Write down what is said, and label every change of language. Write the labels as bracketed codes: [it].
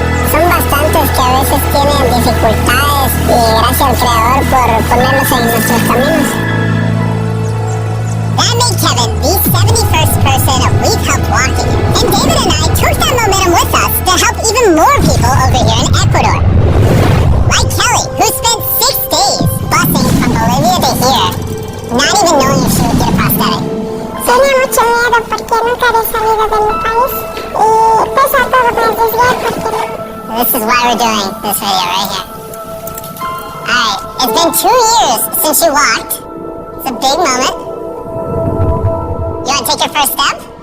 [es] Son bastantes que a veces tienen dificultades y gracias al Creador por ponernos en nuestros caminos. [en] That made Kevin the 71st person we've helped walking. And David and I took that momentum with us to help even more people over here in Ecuador. Like Kelly, who spent 6 days busing from Bolivia to here, not even knowing if she would get a prosthetic. [es] Tenía mucho miedo porque nunca había salido de mi país y pues a todo me arriesgué porque no. [en] This is why we're doing this video right here. Alright, it's been 2 years since you walked. It's a big moment. You want to take your first step?